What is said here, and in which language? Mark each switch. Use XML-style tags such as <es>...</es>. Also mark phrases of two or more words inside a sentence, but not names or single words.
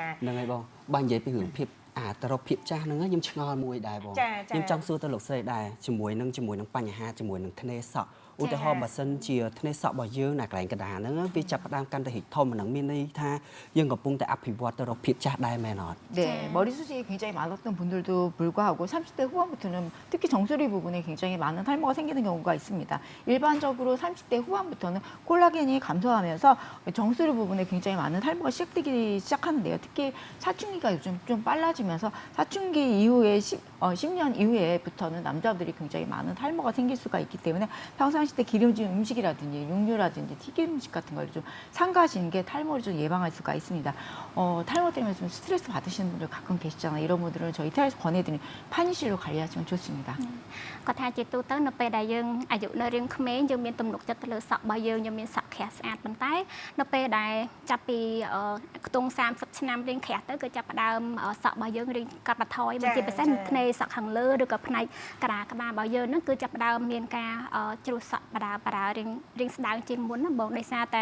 <km>ហ្នឹងហើយបងបើនិយាយពីរឿងភាពទៅរកភាពចាស់ហ្នឹងខ្ញុំឆ្ងល់មួយដែរបងខ្ញុំចង់សួរទៅលោកស្រីដែរជាមួយនឹងបញ្ហាជាមួយនឹងធ្នេសក់ឧទាហរណ៍បើសិនជាធ្នេសក់របស់យើងនៅកន្លែងកណ្ដាលហ្នឹងវាចាប់ផ្ដើមកាន់តែរីកធំហ្នឹងមានន័យថាយើងកំពុងតែអភិវឌ្ឍទៅរកភាពចាស់ដែរមែនអត់</km> <ko>네, 머리숱이 굉장히 많았던 분들도 불구하고 30대 후반부터는 특히 정수리 부분에 굉장히 많은 탈모가 생기는 경우가 있습니다. 일반적으로 30대 후반부터는 콜라겐이 감소하면서 정수리 부분에 굉장히 많은 탈모가 시작되기 시작하는데요. 특히 사춘기가 요즘 좀 빨라지면서 사춘기 이후에 10년 이후에부터는 남자들이 굉장히 많은 탈모가 생길 수가 있기 때문에 평상시 때 기름진 음식이라든지 육류라든지 튀김 음식 같은 걸 좀 삼가하시는 게 탈모를 좀 예방할 수가 있습니다. 탈모 때문에 좀 스트레스 받으시는 분들 가끔 계시잖아요. 이런 분들은 저희 TR에서 권해드리는 파니실로 관리하시면 좋습니다.</ko> <km>គាត់ថាជាទូទៅនៅពេលដែលយើងអាយុនៅរៀងក្មេងយើងមានទំនុកចិត្តទៅលើសក់របស់យើងមានសក់ក្រាស់ស្អាតប៉ុន្តែនៅពេលដែលចាប់ពីខ្ទង់30ឆ្នាំរៀងក្រាស់ទៅគឺចាប់ផ្ដើមសក់របស់យើងរៀងកាត់បន្ថយបើជាពិសេសធ្នេសក់ខាងលើឬក៏ផ្នែកក្បាលរបស់យើងហ្នឹងគឺចាប់ផ្ដើមមានការជ្រុះសក់បដារៀងស្ដើងជាងមុនណាបងដោយសារតែ</km>